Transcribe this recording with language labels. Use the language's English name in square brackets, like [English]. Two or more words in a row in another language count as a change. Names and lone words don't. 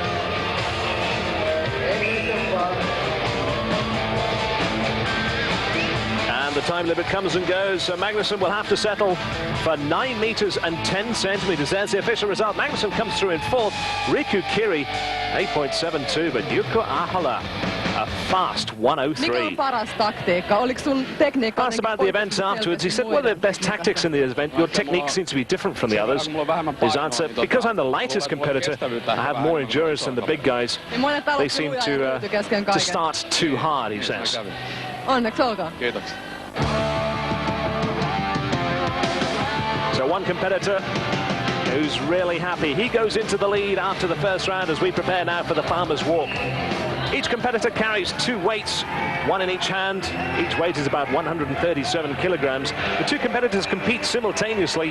[English] And the time limit comes and goes, so Magnusson will have to settle for 9 meters and 10 centimeters. There's the official result. Magnusson comes through in 4th. Riku Kiri, 8.72, but Jukka Ahola, a fast 103. [Finnish] Mikä on paras taktiikka? Oliko sun tekniikka? [English] Asked about the event afterwards, he said, well, the best tactics in the event, your technique seems to be different from the others. His answer, because I'm the lightest competitor, I have more endurance than the big guys. They seem to start too hard, he says. [Finnish] Onneksi olkoon. Kiitoksia. [English] So one competitor who's really happy. He goes into the lead after the first round as we prepare now for the Farmer's Walk. Each competitor carries 2 weights, 1 in each hand. Each weight is about 137 kilograms. The 2 competitors compete simultaneously.